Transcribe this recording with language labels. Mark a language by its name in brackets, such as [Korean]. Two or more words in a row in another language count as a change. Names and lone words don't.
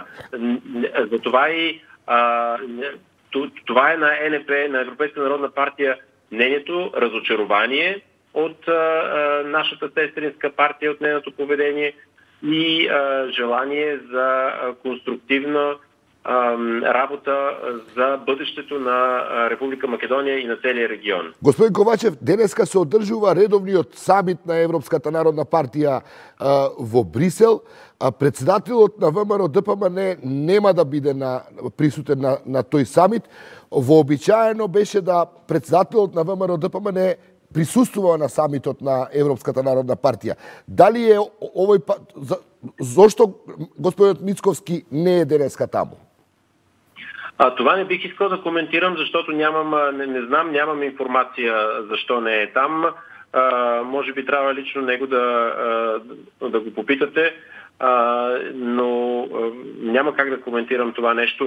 [Bulgarian] Затова и това е на ЕНП, на Европейска народна партия, мнението, разочарование от нашата сестринска партия, от нейното поведение и желание за конструктивна работа за бъдещето на Република Македония и на целия регион. [Macedonian] Господин Ковачев, денеска се одржува редовниот самит на Европската народна партија во Брисел. Председателот на ВМРО ДПМН нема да биде присутен на тој самит. Вообичаено беше да председателот на ВМРО ДПМН присуствува на самитот на Европската народна партија. Дали е овој зошто господинот Мицковски не е денеска таму? [Bulgarian] Това не бих искал да коментирам, защото не знам, нямам информация защо не е там. Може би трябва лично него да го попитате, но няма как да коментирам това нещо.